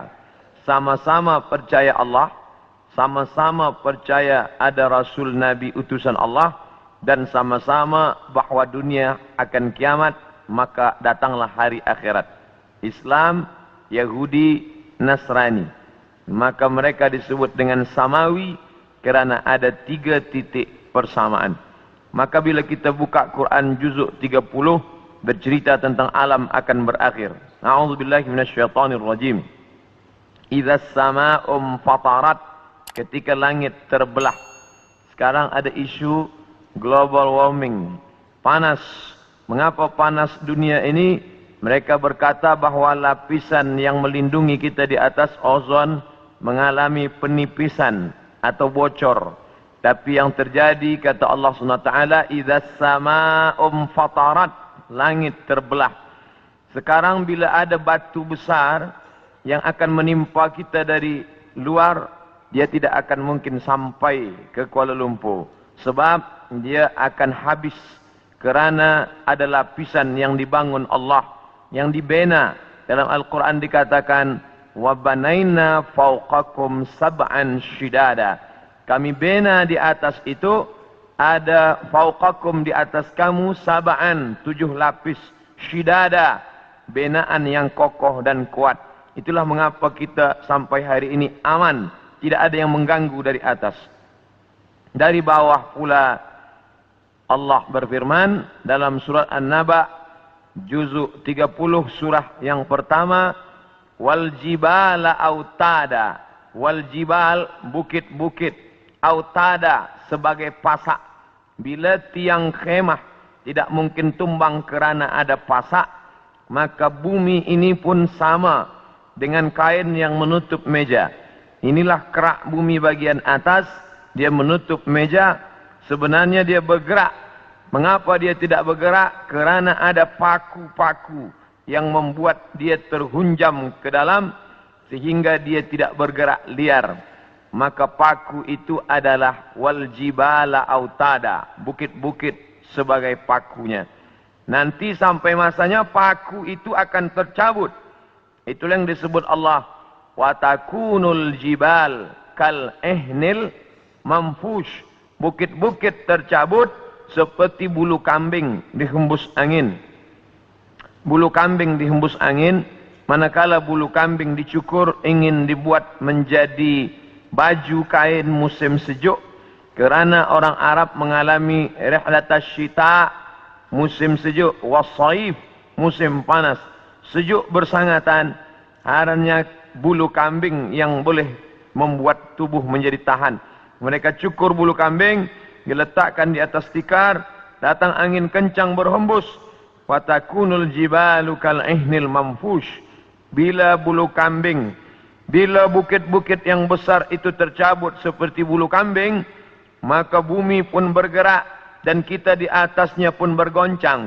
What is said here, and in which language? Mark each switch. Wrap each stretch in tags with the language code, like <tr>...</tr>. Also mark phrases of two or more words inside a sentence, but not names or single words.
<ms>Sama-sama percaya Allah, sama-sama percaya ada Rasul Nabi utusan Allah, dan sama-sama bahawa dunia akan kiamat, maka datanglah hari akhirat. Islam, Yahudi, Nasrani. Maka mereka disebut dengan samawi kerana ada tiga titik persamaan. Maka bila kita buka Quran juzuk 30, bercerita tentang alam akan berakhir.</ms> <ar>أعوذ بالله من الشيطان الرجيم. إذا السماء انفطرت,</ar> <ms>ketika langit terbelah. Sekarang ada isu</ms> <en>global warming,</en> <ms>panas. Mengapa panas dunia ini? Mereka berkata bahawa lapisan yang melindungi kita di atas ozon mengalami penipisan atau bocor. Tapi yang terjadi, kata Allah SWT,</ms> <ar>إذا السماء انفطرت,</ar> <ms>langit terbelah. Sekarang bila ada batu besar yang akan menimpa kita dari luar, dia tidak akan mungkin sampai ke Kuala Lumpur. Sebab dia akan habis. Kerana ada lapisan yang dibangun Allah, yang dibina. Dalam Al-Quran dikatakan,</ms> <ar>وَبَنَيْنَا فَوْقَكُمْ سَبْعًا شِدَادًا.</ar> <ms>Kami bina di atas itu, ada fauqakum di atas kamu, sab'an, 7 lapis, shidada, binaan yang kokoh dan kuat. Itulah mengapa kita sampai hari ini aman, tidak ada yang mengganggu dari atas. Dari bawah pula Allah berfirman dalam surat An-Naba juzuk 30 surah yang pertama,</ms> <ar>والجبال أوتادا والجبال</ar> <ms>bukit-bukit, autada sebagai pasak. Bila tiang khemah tidak mungkin tumbang kerana ada pasak, maka bumi ini pun sama dengan kain yang menutup meja. Inilah kerak bumi bagian atas, dia menutup meja. Sebenarnya dia bergerak. Mengapa dia tidak bergerak? Kerana ada paku-paku yang membuat dia terhunjam ke dalam sehingga dia tidak bergerak liar. Maka paku itu adalah</ms> <ar>والجبال أوتادا,</ar> <ms>bukit-bukit sebagai pakunya. Nanti sampai masanya paku itu akan tercabut. Itulah yang disebut Allah,</ms> <ar>وتكون الجبال كالعهن المنفوش.</ar> <ms>Bukit-bukit tercabut seperti bulu kambing dihembus angin. Bulu kambing dihembus angin, manakala bulu kambing dicukur ingin dibuat menjadi baju kain musim sejuk. Kerana orang Arab mengalami</ms> <ar>رحلة الشتاء,</ar> <ms>musim sejuk, wasaif, musim panas. Sejuk bersangatan, haranya bulu kambing yang boleh membuat tubuh menjadi tahan. Mereka cukur bulu kambing, diletakkan di atas tikar, datang angin kencang berhembus.</ms> <ar>وتكون الجبال كالعهن المنفوش.</ar> <ms>Bila bulu kambing, bila bukit-bukit yang besar itu tercabut seperti bulu kambing, maka bumi pun bergerak dan kita di atasnya pun bergoncang.</ms>